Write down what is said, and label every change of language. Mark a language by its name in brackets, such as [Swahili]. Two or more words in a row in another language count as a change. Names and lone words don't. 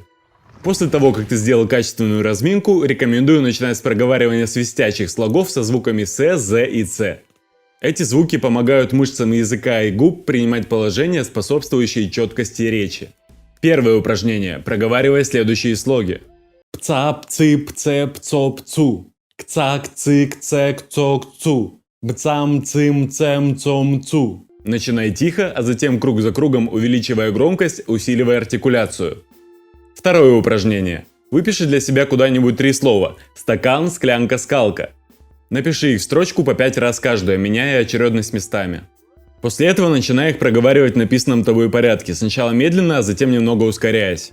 [Russian] После того, как ты сделал качественную разминку, рекомендую начинать с проговаривания свистячих слогов со звуками С, З и Ц. Эти звуки помогают мышцам языка и губ принимать положения, способствующие четкости речи. Первое упражнение. Проговаривай следующие слоги. Пца, пцы, пце, пцо, пцу. Кца, кцы, кце, кцо, кцу. Бцам, цим, цем, цом, цу. Начинай тихо, а затем круг за кругом увеличивая громкость, усиливая артикуляцию. Второе упражнение. Выпиши для себя куда-нибудь 3 слова. Стакан, склянка, скалка. Напиши их в строчку по 5 раз каждую, меняя очередность местами. После этого начинай их проговаривать в написанном тобой порядке, сначала медленно, а затем немного ускоряясь.